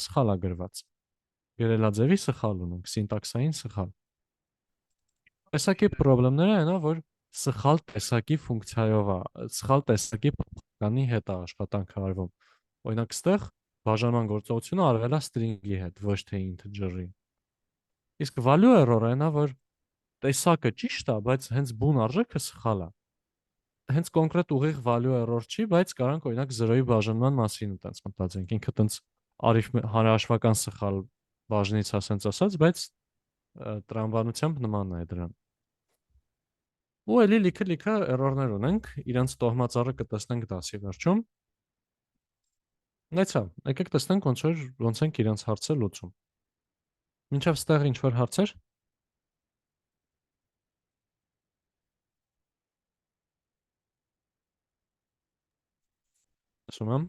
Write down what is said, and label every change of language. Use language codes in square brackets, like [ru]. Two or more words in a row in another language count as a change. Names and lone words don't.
[hy] սխալ է գրված։ Գրելաձևի սխալ ունենք, սինտաքսային սխալ։ Տեսակի խնդիրները այն է, որ սխալ տեսակի ֆունկցիայով է, սխալ տեսակի փոխականի հետ է աշխատանքը արվում։ Օրինակ, ստեղ բաժանման գործողությունը արվել է string-ի հետ, ոչ թե integer-ի։ Իսկ [en] value error- [hy] ը այն է, որ տեսակը ճիշտ է, բայց հենց բուն արժեքը սխալ է։ Հենց կոնկրետ ուղիղ [en] value error [hy] չի, բայց կարանք օրինակ 0-ի բաժանման մասին այտենց մտածենք։ Ինքը այտենց հարաշվական սխալ բաժնից ասենց ասած, բայց տրամաբանությամբ նման է դրան։ Ու էլի լիքը error-ներ ունենք, իրանց տոհմածառը կտեսնենք դասի վերջում։ Նայցա, եկեք տեսնենք ոնց ենք իրանց հարցը լուծում։ Մինչև ստեղ ինչ որ հարցեր։ Ասում եմ։